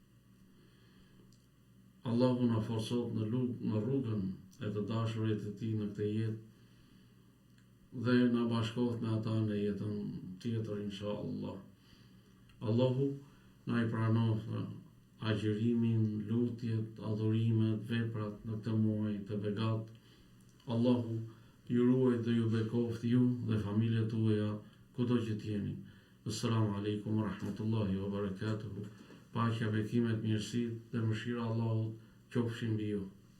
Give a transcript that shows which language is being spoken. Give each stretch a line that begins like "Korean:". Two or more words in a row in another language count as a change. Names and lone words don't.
Albanian: Allahu na forcot në rrugën e të dashurit të tij në këtë jetë dhe na bashkohet me ata në jetën tjetër inshallah. Allahu na i pranoft agjërimin, lutjet, adhurimet, veprat në këtë muaj të begat. Allahu ju ruaj dhe ju bekoft ju dhe familjet tuaja kudo që t'jeni.
Arabic: السلام عليكم ورحمة الله وبركاته.
Albanian: Paqja, bekimet, mirësitë dhe mëshira e Allahut qofshin mbi ju.